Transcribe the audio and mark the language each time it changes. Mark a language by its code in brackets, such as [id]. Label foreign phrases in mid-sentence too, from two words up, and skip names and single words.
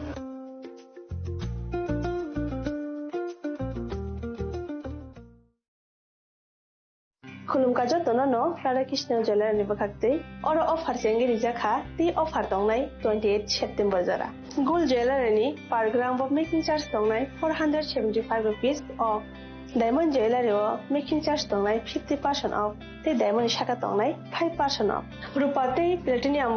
[brx] खुलुमकाजो तननो राधाकृष्ण ज्वेलर नि बखाक्ते और ऑफर सेंगे रिजाखा ती ऑफर दंनाय 28 सेप्टेम्बर जरा गोल्ड ज्वेलर नि [en] per gram off making charge [brx] दंनाय 475 [en] rupees off diamond jeweller [brx] ओ [en] making charge [brx] दंनाय 50% ऑफ ते [en] diamond shakha [brx] दंनाय 5% ऑफ रुपा ते प्लेटिनियम